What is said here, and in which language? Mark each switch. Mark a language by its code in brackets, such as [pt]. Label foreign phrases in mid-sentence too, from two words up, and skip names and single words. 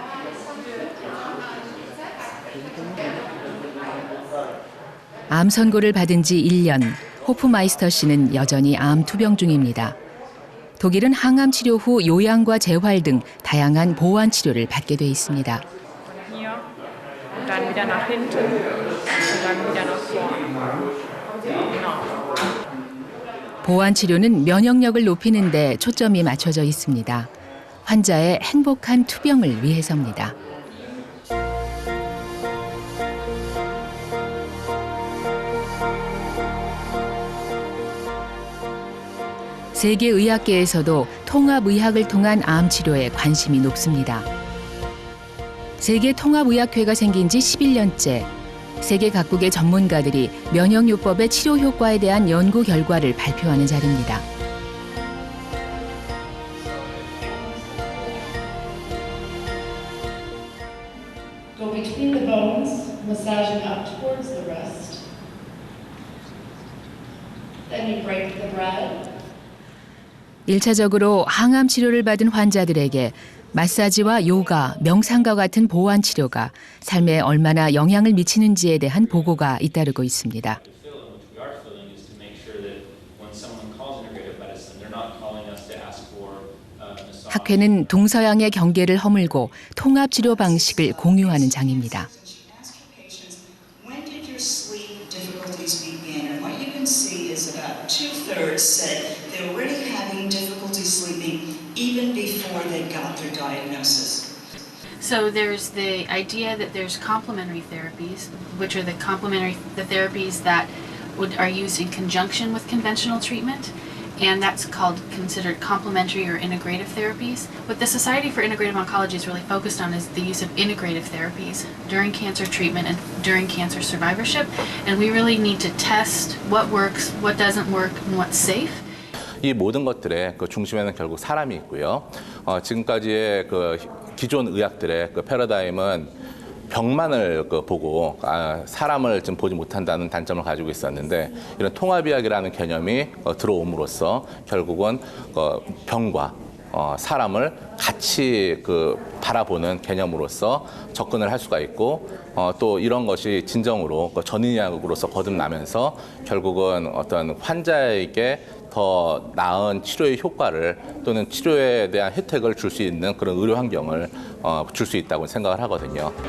[ko] 암 선고를 받은 지 1년, 호프마이스터 씨는 여전히 암 투병 중입니다. 독일은 항암 치료 후 요양과 재활 등 다양한 보완 치료를 받게 돼 있습니다. [de] Dann wieder nach hinten und dann wieder nach vorne. [ko] 보완 치료는 면역력을 높이는 데 초점이 맞춰져 있습니다. 환자의 행복한 투병을 위해서입니다. 세계의학계에서도 통합의학을 통한 암 치료에 관심이 높습니다. 세계통합의학회가 생긴 지 11년째, 세계 각국의 전문가들이 면역요법의 치료 효과에 대한 연구 결과를 발표하는 자리입니다. [en] Go between the bones, massaging up towards the wrist. Then you break the bread. [ko] 1차적으로 항암 치료를 받은 환자들에게 마사지와 요가, 명상과 같은 보완 치료가 삶에 얼마나 영향을 미치는지에 대한 보고가 잇따르고 있습니다. 학회는 동서양의 경계를 허물고 통합 치료 방식을 공유하는 장입니다. [en] When did your sleep difficulties begin? And what you can see is about 2/3 said they were already having difficulty sleeping even before they got their diagnosis. So there's the idea that there's complementary therapies, which are the therapies that are used in conjunction with conventional treatment, and that's considered complementary or integrative therapies. What the Society for Integrative Oncology is really focused on is the use of integrative therapies during cancer treatment and during cancer survivorship, and we really need to test what works, what doesn't work, and what's safe. [ko] 이 모든 것들의 그 중심에는 결국 사람이 있고요. 지금까지의 그 기존 의학들의 그 패러다임은 병만을 보고 사람을 좀 보지 못한다는 단점을 가지고 있었는데, 이런 통합의학이라는 개념이 들어옴으로써 결국은 병과 사람을 같이 바라보는 개념으로서 접근을 할 수가 있고, 또 이런 것이 진정으로 전의학으로서 거듭나면서 결국은 어떤 환자에게 더 나은 치료의 효과를 또는 치료에 대한 혜택을 줄 수 있는 그런 의료 환경을 줄 수 있다고 생각을 하거든요.